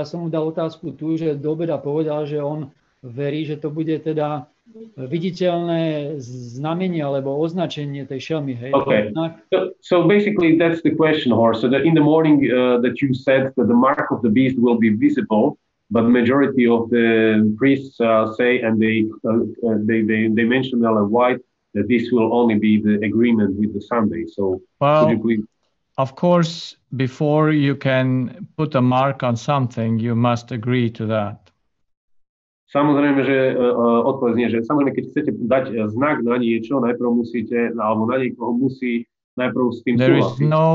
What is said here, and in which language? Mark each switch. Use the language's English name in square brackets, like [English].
[Slovak] Ja som mu dal otázku tu, že do obeda povedal, že on verí, že to bude teda viditeľné znamenie alebo označenie tej šelmy. Hej? [English] Okay. So basically that's the question, Horst. So that in the morning that you said that the mark of the beast will be visible, but majority of the priests say, and they mention Ellen White, that this will only be the agreement with the Sunday. So well, could you please... Of course, before you can put a mark on something, you must agree to that. [Slovak] Samozrejme, že odpovedzne, že samozrejme, keď chcete dať znak na niečo, najprv musíte, alebo na niekoho musí najprv s tým súhlasiť.